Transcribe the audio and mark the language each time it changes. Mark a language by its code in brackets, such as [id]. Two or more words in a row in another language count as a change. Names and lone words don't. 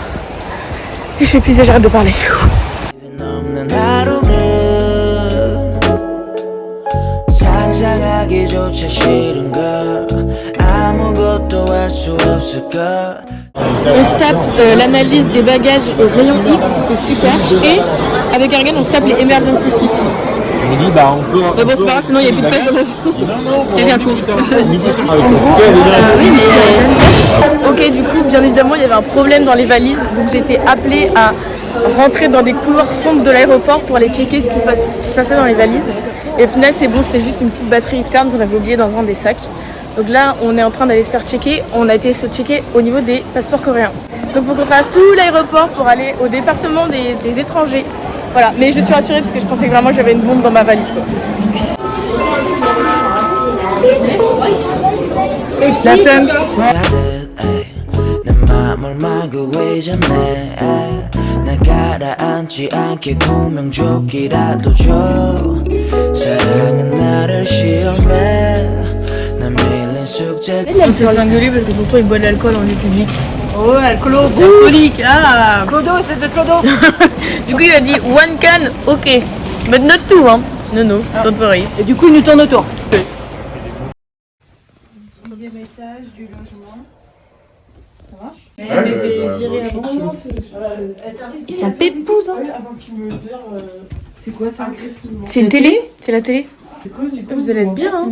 [fr] Et je suis épuisée, j'arrête de parler. On se tape l'analyse des bagages au rayon X, c'est super. Et avec Ergen on se tape les [en] emergency seats. [fr] On dit bah on peut. Mais bon c'est pas grave, sinon il n'y a plus de place dans l'avion. C'est bientôt. Ok, du coup bien évidemment il y avait un problème dans les valises, donc j'ai été appelée à rentrer dans des couloirs sombres de l'aéroport pour aller checker ce qui se passait dans les valises. Et au final c'est bon, c'était juste une petite batterie externe qu'on avait oubliée dans un des sacs. Donc là on est en train d'aller se faire checker, on a été se checker au niveau des passeports coréens. Donc faut qu'on traverse tout l'aéroport pour aller au département des étrangers. Voilà, mais je suis rassurée parce que je pensais que vraiment j'avais une bombe dans ma valise quoi. [ko] 내 맘을 막고 의존해 나 가라앉지 않게 구명조끼라도 줘 사랑은 나를 시험해 난 밀린 숙제 [fr] On s'est fait engueuler parce que tonton il boit de l'alcool en lieu public. Oh, alcoolique, ah Clodo, c'est de Clodo. Du coup il a dit [en] one can, ok. But not two, [fr] hein. [en] Non, don't worry. [fr] Et du coup, il nous tourne autour. Ils sont pépouses, hein. C'est une télé? C'est la télé? Vous allez être bien, hein.